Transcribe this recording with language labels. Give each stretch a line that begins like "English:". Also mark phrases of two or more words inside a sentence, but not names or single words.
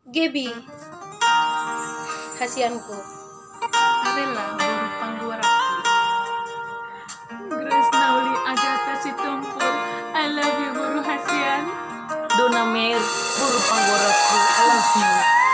Batak Toba: Gebi, hasianku. Arela guru pangguaraku. Grace Nauli Agatha Situmpur,
English: I love you
Batak Toba: guru hasian. Dona Mer, guru panggoraku,
English: I love you.